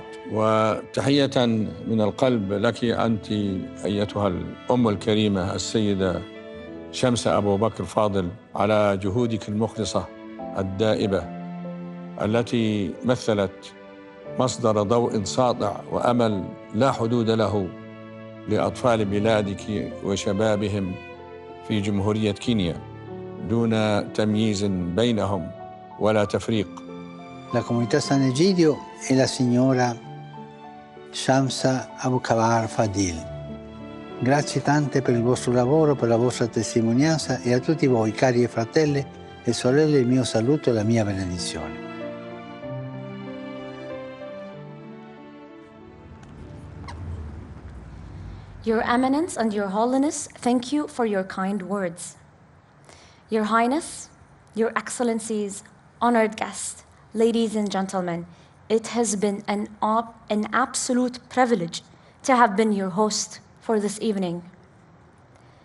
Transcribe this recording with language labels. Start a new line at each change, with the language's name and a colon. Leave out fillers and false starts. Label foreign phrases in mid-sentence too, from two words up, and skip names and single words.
Arabic: وتحية من القلب لك أنت أيتها الأم الكريمة السيدة شمسة أبو بكر فاضل على جهودك المخلصة الدائبة التي مثلت مصدر ضوء ساطع وأمل لا حدود له لأطفال بلادك وشبابهم في جمهورية كينيا دون تمييز بينهم ولا تفريق.
Italian: La comunità San Egidio e la signora Shamsa Abukawar Fadil. Grazie tante per il vostro lavoro, per la vostra testimonianza e a tutti voi, cari fratelli e sorelle, il mio saluto e la mia benedizione.
English: Your Eminence and Your Holiness, thank you for your kind words. Your Highness, Your Excellencies, honored guests, ladies and gentlemen, it has been an absolute privilege to have been your host for this evening.